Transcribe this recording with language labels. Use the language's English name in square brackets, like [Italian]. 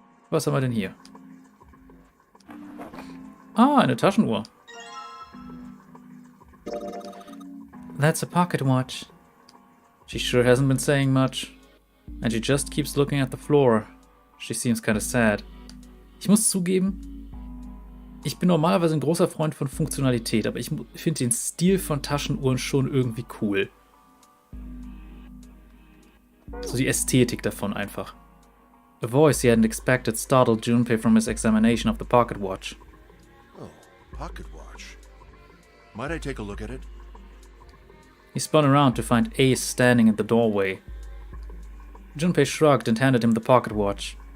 [German] Was haben wir denn hier? Ah, eine Taschenuhr. [English] That's a pocket watch. She sure hasn't been saying much. And she just keeps looking at the floor. She seems kind of sad. [German] Ich muss zugeben, ich bin normalerweise ein großer Freund von Funktionalität, aber ich finde den Stil von Taschenuhren schon irgendwie cool. So die Ästhetik davon einfach. [English] A voice he hadn't expected startled Junpei from his examination of the pocket watch. Oh, pocket watch. Might I take a look at it? He spun around to find Ace standing in the doorway. Junpei shrugged and handed him the pocket watch.